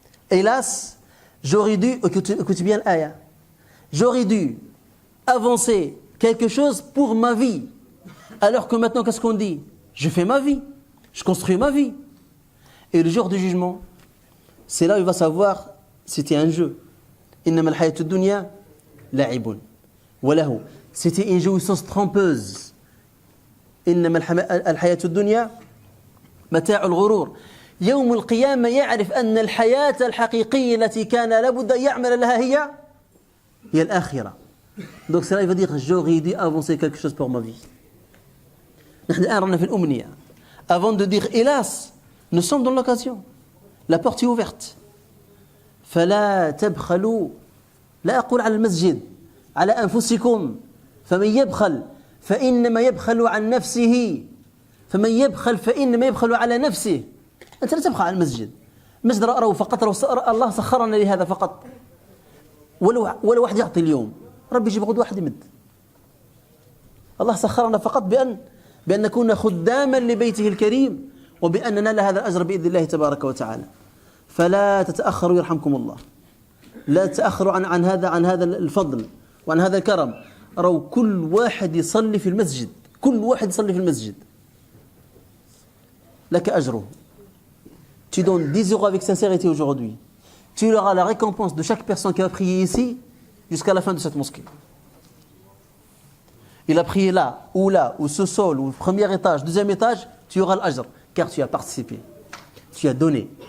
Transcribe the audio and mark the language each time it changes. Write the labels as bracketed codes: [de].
[fr] Hélas, j'aurais dû, écoute bien l'aya, j'aurais dû avancer quelque chose pour ma vie. Alors que maintenant, qu'est-ce qu'on dit? Je fais ma vie, je construis ma vie. Et le jour du jugement, c'est là où il va savoir c'était un jeu. [ar] إنما الحياة الدنيا لعب وله. [fr] C'était une jouissance trompeuse. [ar] إنما الحياة الدنيا متاع الغرور. يوم القيامة يعرف أن الحياة الحقيقية التي كان لابد أن يعمل لها هي الآخرة. [fr] Donc cela il va dire j'aurais dû avancer quelque chose pour ma vie. [ar] نحن الآن رانا في الأمنية. [fr] Avant de dire hélas, nous sommes dans l'occasion. La porte est ouverte. [ar] فلا تبخلوا, لا أقول على المسجد, على أنفسكم. فمن يبخل فإنما يبخل عن نفسه. فمن يبخل فإنما يبخل على نفسه. أنت لا تبخل على المسجد. المسجد رأوا فقط, الله سخرنا لهذا فقط. ولو واحد يعطي اليوم, ربي يجيب غد واحد يمد. الله سخرنا فقط بأن نكون خداما لبيته الكريم, وبأن ننال هذا الأجر بإذن الله تبارك وتعالى. فلا تتأخروا يرحمكم الله. لا تتأخروا عن هذا الفضل وعن هذا الكرم. رأوا كل واحد يصلي في المسجد, كل واحد يصلي في المسجد لك أجره. [fr] Tu donnes 10 euros avec sincérité aujourd'hui, tu auras la récompense de chaque personne qui a prié ici jusqu'à la fin de cette mosquée. Il a prié là, ou sous-sol, ou premier étage, deuxième étage, tu auras l'ajr, car tu as participé, tu as donné.